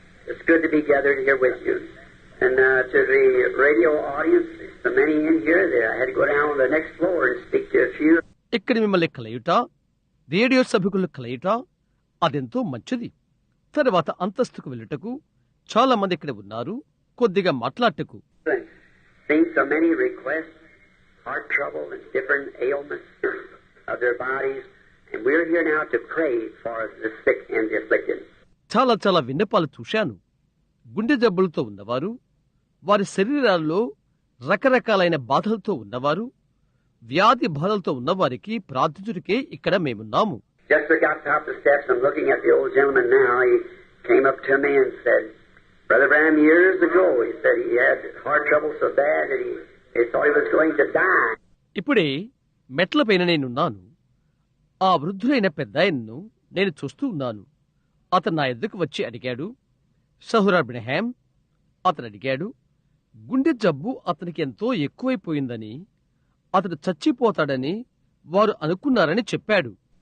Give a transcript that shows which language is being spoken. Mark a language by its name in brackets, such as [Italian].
[English] It's good to be gathered here with you. And to the radio audience, the many in here, I had to go down on the next floor and speak to a few. [Telugu] ఇక్కడ మిమ్మల్ని కలయుట, radio సభకులు కలయుట అదెంతో మంచిది. తర్వాత అంతస్తుకు వెళ్ళుటకు చాలా మంది ఇక్కడ ఉన్నారు, కొద్దిగా మాట్లాడటకు. [English] Seeing so many requests, heart trouble and different ailments of their bodies, and we're here now to pray for the sick and the afflicted. [Telugu] చాలా విన్నపాలు చూశాను. గుండె జబ్బులతో ఉన్నవారు, వారి శరీరాల్లో రకరకాలైన బాధలతో ఉన్నవారు, వ్యాధి బాధలతో ఉన్నవారికి ప్రార్థించుటకే ఇక్కడ మేమున్నాము. [English] Just got up the steps. I'm looking at the old gentleman now. He came up to me and said, Brother Branham, years ago, he said he had heart trouble so bad that he thought he was going to die. [Telugu] ఇప్పుడే మెట్లపైన నేనున్నాను. ఆ వృద్ధులైన పెద్దాయన్ను నేను చూస్తూ ఉన్నాను. అతను నా ఎద్దుకు వచ్చి అడిగాడు, సహోదరు బ్రెన్హామ్, అతను అడిగాడు, గుండె జబ్బు అతనికి ఎంతో ఎక్కువైపోయిందని, అతడు చచ్చిపోతాడని వారు అనుకున్నారని చెప్పాడు.